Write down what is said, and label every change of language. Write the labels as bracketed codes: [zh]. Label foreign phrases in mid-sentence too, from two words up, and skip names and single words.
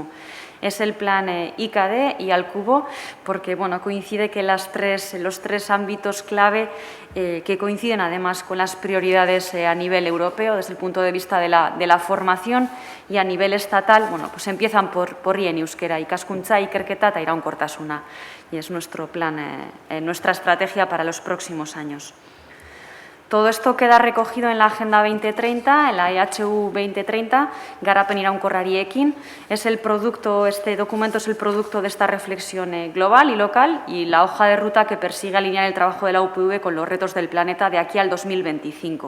[es] Es el plan IKD y al cubo, porque bueno, coincide que los tres ámbitos clave que coinciden además con las prioridades a nivel europeo desde el punto de vista de la formación y a nivel estatal, bueno, pues empiezan por rien euskera, [eu] ikaskuntza, ikerketa eta iraunkortasuna. [es] Y es nuestro plan, nuestra estrategia para los próximos años. Todo esto queda recogido en la Agenda 2030, en la EHU 2030, [eu] Garapen iraunkorrariekin. [es] Este documento es el producto de esta reflexión global y local y la hoja de ruta que persigue alinear el trabajo de la UPV con los retos del planeta de aquí al 2025.